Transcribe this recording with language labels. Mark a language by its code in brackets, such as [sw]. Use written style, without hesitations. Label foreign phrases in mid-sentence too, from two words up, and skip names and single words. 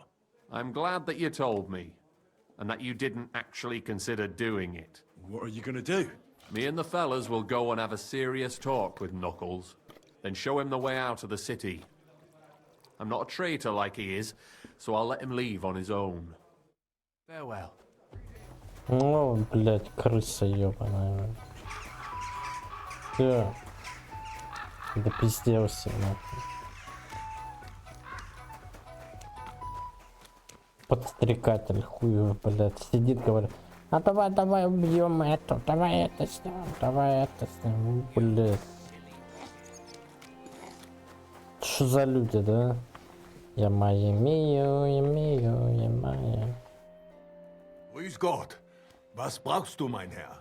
[en] I'm glad that you told me, and that you didn't actually consider doing it. What are you gonna do? Me and the fellas will go and have a serious talk with Knuckles, then show him the way out of the city. I'm not a traitor like he is, so I'll let him leave on his own. Farewell. [ru] Ну, блядь, крыса ёбаная. Всё. Да пизделся, нахуй. Подстрекатель хуев, блядь, сидит, говорит, а давай убьем эту, давай это снимем, блядь. Что за люди, да? [uk] Я мию, я маю. [de] Grüß Gott. Was brauchst du, mein Herr?